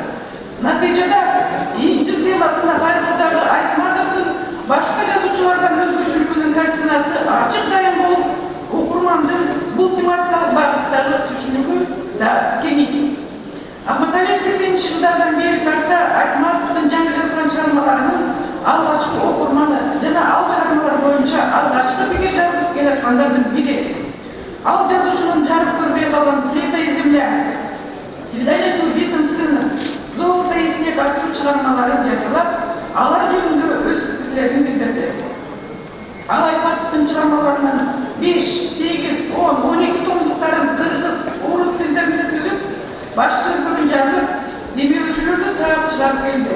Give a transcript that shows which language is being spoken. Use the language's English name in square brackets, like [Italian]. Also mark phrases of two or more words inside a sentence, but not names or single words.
[Kyrgyz] Натыйжада инжил темасына кайрылуудагы Айтматовдун башка жазуучулардан өзгөчөлүгүнүн картинасы ачык дайым болуп, окурмандын бул тематикалык багыттагы түшүнүгү да кеңейди. Ахматалиев 80-жылдардан бери тарта Айтматовдун жаңы жазган чыгармаларынын алгачкы окурманы жана ал чыгармалар боюнча алгачкы пикир жазып келаткандардын бири. Ал жазуучунун жарык көрбөй калган «Плита и земля», «Свидание с убитым сыном», «Золото и снег» аттуу чыгармаларын жарыялап, алар жөнүндө өз пикирлерин билдирди. Ал Айтматовдун чыгармаларынын 5, 8, 10, 12 томдуктарын кыргыз, орус тилдеринде түзүп, баш сөздөрүн жазып, демеүүчүлөрдү таап чыгарып келди.